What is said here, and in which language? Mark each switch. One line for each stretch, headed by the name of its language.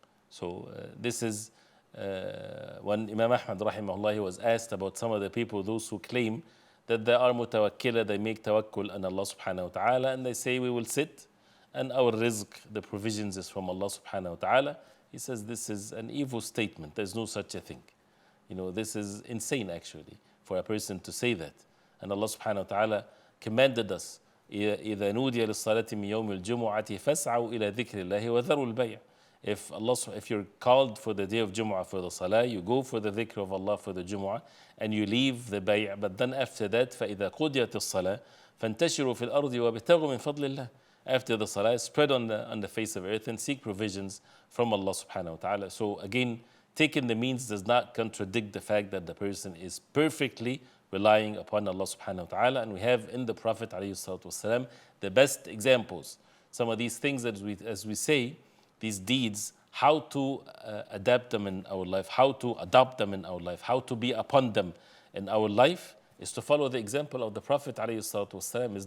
English: So this is when Imam Ahmad rahimahullah, he was asked about some of the people, those who claim that they are mutawakkila, they make tawakkul on Allah subhanahu wa ta'ala, and they say we will sit and our rizq, the provisions is from Allah subhanahu wa ta'ala. He says this is an evil statement. There's no such a thing. You know, this is insane actually for a person to say that. And Allah subhanahu wa ta'ala commanded us,
Arabic: إِذَا نُودِيَ لِلصَّلَاةِ مِنْ يَوْمِ الْجُمُعَةِ فَاسْعَوْا إِلَى ذِكْرِ اللَّهِ وَذَرُوا الْبَيْعَ.
English: If you're called for the day of Jumu'ah for the Salah, you go for the dhikr of Allah for the Jumu'ah, and you leave the bay'. But then after that,
Arabic: فَإِذَا قُضِيَتِ الصَّلَاةِ فَانْتَشِرُوا فِي الْأَرْضِ وَابْتَغُوا مِنْ فَضْلِ اللَّهِ.
English: After the Salah, spread on the face of earth and seek provisions from Allah subhanahu wa ta'ala. So again, taking the means does not contradict the fact that the person is perfectly relying upon Allah subhanahu wa ta'ala. And we have in the Prophet alayhi salatu wasalam the best examples. Some of these things that as we say, these deeds, how to adapt them in our life, how to adopt them in our life, how to be upon them in our life, is to follow the example of the Prophet ﷺ.